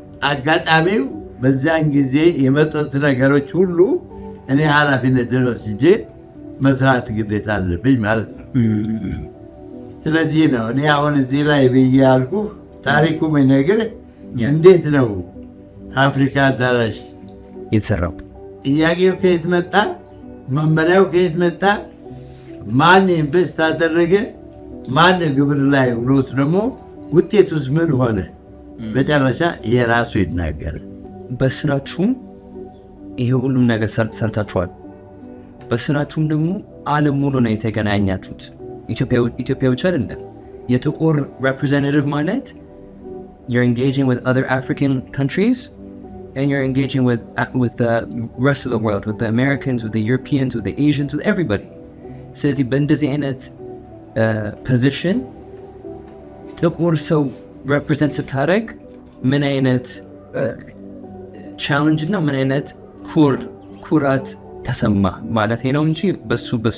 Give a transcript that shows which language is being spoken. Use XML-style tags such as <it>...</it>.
<am>አጋጣሚው በዛን ጊዜ የመጡት ነገሮች ሁሉ እኔ ኃላፊነትን ወስጄ መስራት ግዴታ አለብኝ ማለት ነው። ስለዚህ ነው እኔ አሁን እዚህ ላይ ብዬ ያልኩህ ታሪኩ የሚነግርህ እንዴት ነው አፍሪካ አዳራሽ የተሰራው። ጥያቄው ከየት መጣ? መመሪያው ከየት መጣ? ማን ኢንቨስት አደረገ? ማን ግብር ላይ ውሎት ደግሞ ውጤቱስ ምን ሆነ? መጨረሻ የራሱ ይናገራል። በስራችሁም ይሄ ሁሉም ነገር ሰርታችኋል። በስራችሁም ደግሞ ዓለም ሙሉ ነው የተገናኛችሁት። ኢትዮጵያ ብቻ አይደለም። የጥቁር representative ማለት</am> <en>you're engaging with other African countries and you're engaging with the rest of the world, with the Americans, with the Europeans, with the Asians, with everybody.</en> <am>ስለዚህ በእንደዚህ አይነት ፖዚሽን ጥቁር ሰው represent ስታደርግ ምን አይነት ቻሌንጅ እና ምን አይነት ኩራት ተሰማ ማለት ነው እንጂ በሱ</am>